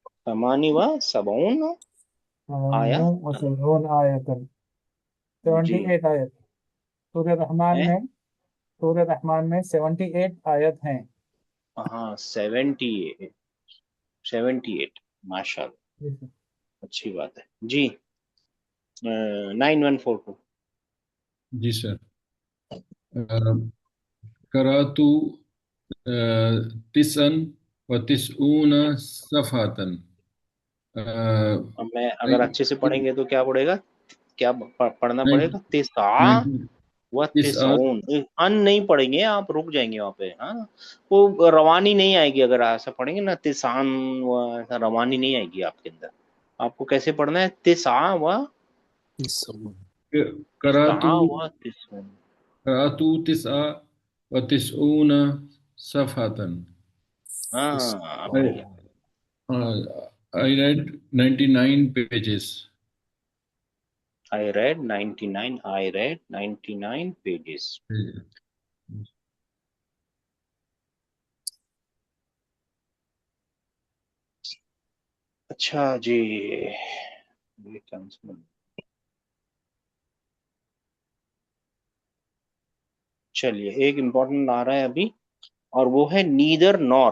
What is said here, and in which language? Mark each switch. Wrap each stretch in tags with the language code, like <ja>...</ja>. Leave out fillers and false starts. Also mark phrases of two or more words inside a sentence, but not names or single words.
<ur>78 آیا 78 آیتن 78 آیت. سورہ رحمان ہیں. میں سورہ رحمان میں 78 آیت ہیں. ہاں 78 ماشاء اللہ اچھی بات ہے جی. 9142 جی سر.</ur> <ar>کراتو تسعن و تسعون صفحاتن.</ar> <ur>اب میں اگر اچھے سے پڑھیں گے تو کیا پڑھے گا, کیا پڑھنا پڑے گا؟</ur> <ar>تسعہ و تسعون.</ar> <ur>ان نہیں پڑھیں گے آپ, رک جائیں گے وہاں پہ. ہاں وہ روانی نہیں آئے گی اگر ایسا پڑھیں گے نا. تسعان و ایسا روانی نہیں آئے گی آپ کے اندر. آپ کو کیسے پڑھنا ہے؟</ur> <ar>تسعہ و کراتو تسعہ و تسعون. کراتو تسعہ و تسعون صفحاتن.</ar> <ur>ہاں</ur> <en>I read 99 pages. I read 99 pages.</en> <ur>اچھا جی. چلیے ایک امپورٹنٹ آ رہا ہے ابھی, اور وہ ہے</ur> <en>neither nor.</en>